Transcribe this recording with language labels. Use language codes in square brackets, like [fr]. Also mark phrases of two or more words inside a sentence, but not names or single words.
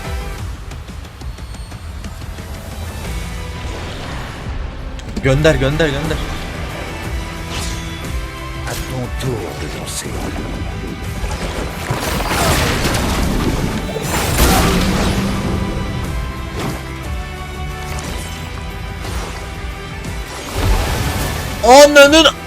[tr] Gönder, gönder, gönder. [fr] À ton tour de danser. [tr] Ananın...